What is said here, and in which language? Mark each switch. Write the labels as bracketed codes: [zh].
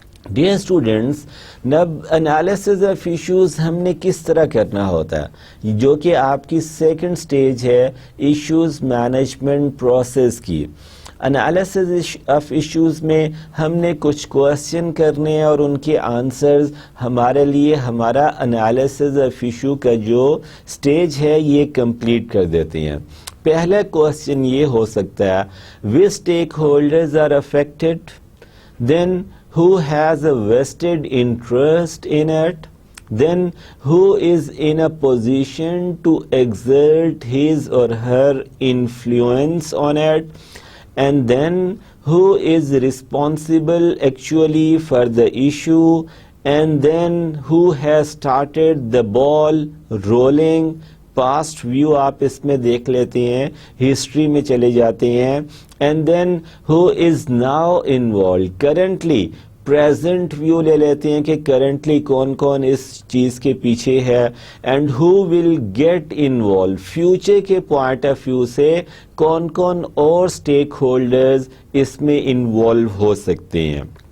[ur] Dear students nib analysis of issues ہم نے کس طرح کرنا ہوتا ہے جو کہ آپ کی سیکنڈ سٹیج ہے ایشوز مینجمنٹ پروسیس کی. انالیسز آف ایشوز میں ہم نے کچھ کوشچن کرنے ہیں اور ان کے آنسرز ہمارے لیے ہمارا انالیسز آف ایشو کا جو سٹیج ہے یہ کمپلیٹ کر دیتے ہیں. پہلا کوشچن یہ ہو سکتا ہے [en] which stakeholders are affected, then who has a vested interest in it, then who is in a position to exert his or her influence on it, and then who is responsible actually for the issue, and then who has started the ball rolling. [ur] Past view آپ اس میں دیکھ لیتے ہیں, history میں چلے جاتے ہیں, [en] and then who is now involved, [ur] currently present view لے لیتے ہیں کہ کرنٹلی کون کون اس چیز کے پیچھے ہے, [en] and who will get involve, [ur] future کے پوائنٹ آف ویو سے کون کون اور اسٹیک ہولڈرز اس میں انوالو ہو سکتے ہیں.